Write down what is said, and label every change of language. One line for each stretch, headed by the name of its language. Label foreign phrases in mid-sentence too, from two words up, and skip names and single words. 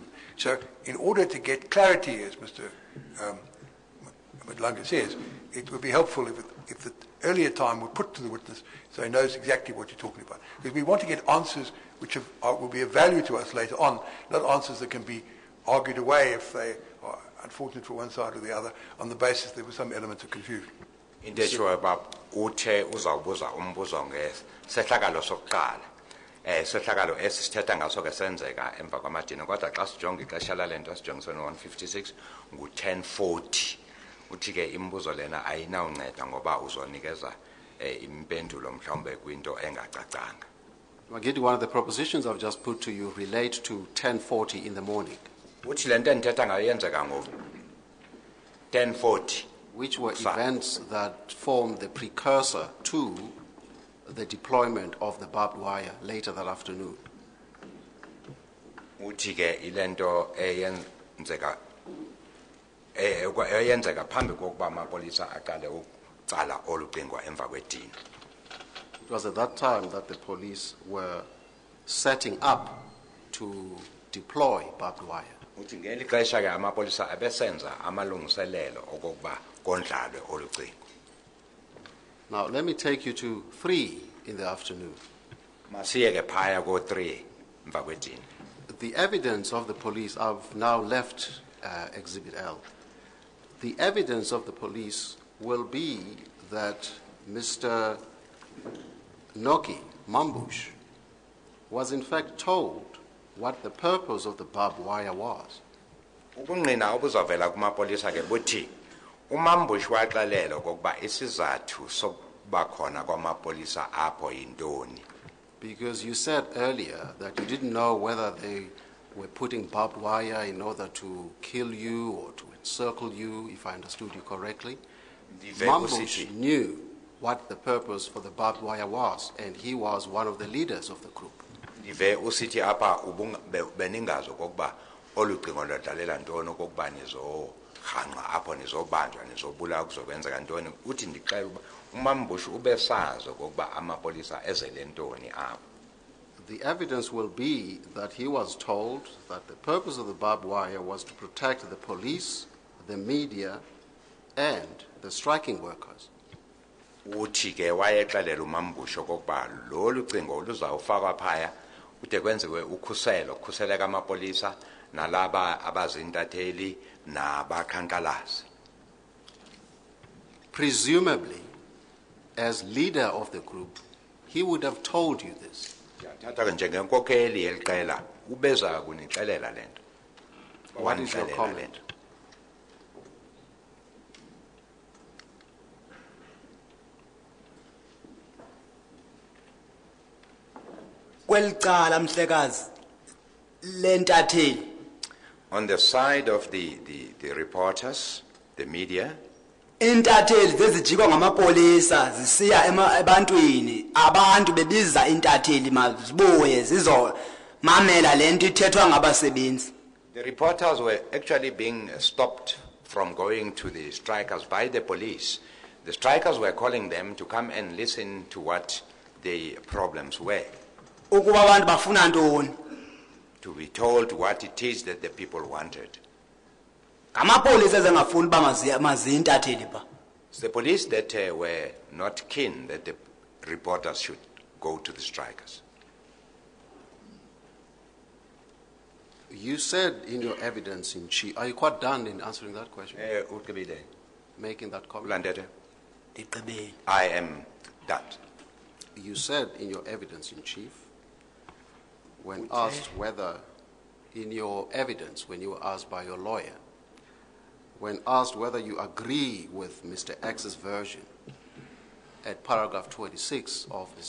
English: So in order to get clarity, as Mr. Madlanga says, it would be helpful if the earlier time were put to the witness so he knows exactly what you're talking about. Because we want to get answers which will be of value to us later on, not answers that can be argued away if they are unfortunate for one side or the other on the basis there was some element of confusion.
Xhosa: into eshoyo uba uthe uzawubuza umbuzo ngesehlakalo sokuqala. Sehlakalo esithetha ngaso ke senzeka emva kwamadina kodwa xa sijonga ixesha lale nto sijongiswe no-156 ngu-10:40. Uthi ke imibuzo lena ayinawunceda ngoba uzonikeza impendulo mhlawumbe kwinto engacacanga.
English: Magidi, one of the propositions I've just put to you relate to 10:40 in the morning,
Xhosa: Uthi le nto endithetha ngayo yenzeka ngo-10:40.
English: which were Sa- events that formed the precursor to the deployment of the barbed wire later that afternoon.
Xhosa: uthi ke ilento eyenzeka phambi kokuba amapolisa aqale ucala olucingo emva kwedini.
English: It was at that time that the police were setting up to deploy barbed wire.
Xhosa: Uthi ngeli xesha ke amapolisa abesenza amalungiselelo okokuba kondlalwe olucingo.
English: Now, let me take you to 3 in the afternoon.
Xhosa: Masiye ke phaya ko 3 emva kwedini.
English: The evidence of the police, I've now left Exhibit L. The evidence of the police will be that Mr. Noki Mambush was in fact told what the purpose of the barbed wire was.
Xhosa: Ubungqina obuzavela kumapolisa ke buthi uMambush waxelela okokuba isizathu sokuba khona kwamapolisa apho yintoni.
English: Because you said earlier that you didn't know whether they were putting barbed wire in order to kill you or to encircle you, if I understood you correctly. Mambush knew what the purpose for the barbed wire was, and he was one of the leaders of the group.
Xhosa: Ndive usithi apha beningazi okokuba olucingo lwadalela ntoni okokuba nizohanqa apho nizobanjwa nizobulawa kuzokwenzeka ntoni. Uthi ndixela uba uMambush ubesazi okokuba amapolisa ezele ntoni apho.
English: The evidence will be that he was told that the purpose of the barbed wire was to protect the police, the media, and the striking workers.
Xhosa: Uthi ke wayexelela uMambush okokuba lolu cingo luzawufakwa phaya kude kwenziwe ukhuseleka amapolisa nalaba abazintatheli nabakhankalazi.
English: Presumably, as leader of the group, he would have told you this.
Xhosa: Thatha ke njengenkokheli yeliqela ubeza kunixelela lento.
English: What is your comment?
Xhosa: Kwelicala mhlekazi lentatheli
English: On the side of the reporters, the media,
Xhosa: intatheli zezijikwa ngamapolisa zisiya ebantwini abantu bebiza intatheli mazibuye zizomamela lento ithethwa ngabasebenzi.
English: the reporters were actually being stopped from going to the strikers by the police. The strikers were calling them to come and listen to what the problems were,
Xhosa: Ukuba abantu bafuna ntoni?
English: to be told what it is that the people wanted.
Xhosa: Ngamapolisa ezengafuni uba mazintatheli ba.
English: It's the police that were not keen that the reporters should go to the strikers. You said in your evidence in chief, are you quite done in answering that question? Making that comment?
Xhosa: Ulandele. Ndiqibele.
English: I am that. You said in your evidence in chief, when asked whether, in your evidence, when you were asked by your lawyer, when asked whether you agree with Mr. X's version at paragraph 26 of Mr.